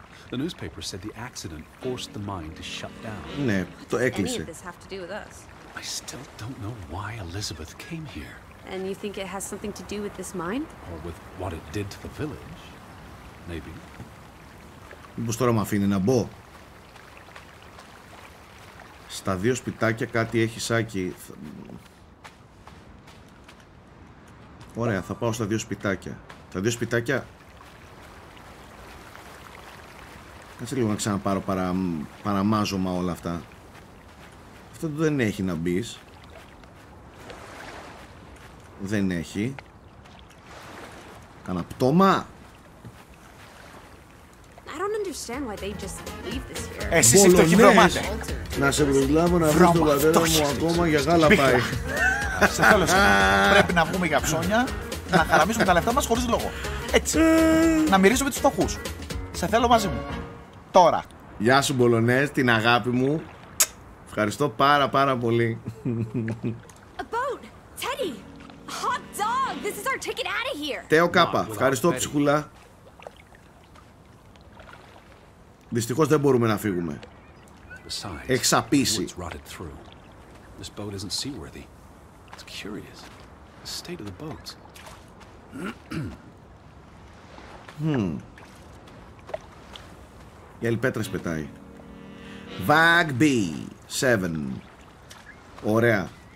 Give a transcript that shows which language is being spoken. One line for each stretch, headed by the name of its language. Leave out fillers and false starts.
English: The newspaper said the accident forced the mine to shut down.
Greek: Ναι, το
English: Any of
Greek: έκλεισε.
English: this have to do with us? I still don't know why Elizabeth came here, And you think it has something to do with this mine? or with what it did to the village. Maybe.
Greek: Μήπως τώρα με αφήνει να μπω. Στα 2 σπιτάκια κάτι έχει σάκι. Ωραία, θα πάω στα 2 σπιτάκια. Τα 2 σπιτάκια. Κάτσε λίγο να ξαναπάρω παραμάζωμα όλα αυτά. Αυτό δεν έχει να μπεις. Δεν έχει. Κάνα πτώμα.
English: I don't understand why they just leave this here.
Greek: Εσείς οι φτωχοί βρωμάτε. Να σε προσλάβω να βρεις τον πατέρα μου ακόμα για γάλα πάει. Σε θέλω εσύ. Πρέπει να βγούμε για ψώνια, να χαραμίσουμε τα λεφτά μας χωρίς λόγο. Έτσι. Να μυρίζουμε τους φτωχούς. Σε θέλω μαζί μου. Τώρα. Γεια σου Μπολονές, την αγάπη μου. Ευχαριστώ πάρα πολύ.
English: A boat! Teddy! A hot dog! This is our ticket out of here!
Greek: Τέο Κάπα, ευχαριστώ ψυχούλα. Δυστυχώς δεν μπορούμε να φύγουμε. Εξαπίσει.
English: This boat isn't seaworthy. It's curious. The state of the boats.
Greek: Η άλλη πέτρες πετάει. Vagby 7. Ωραία.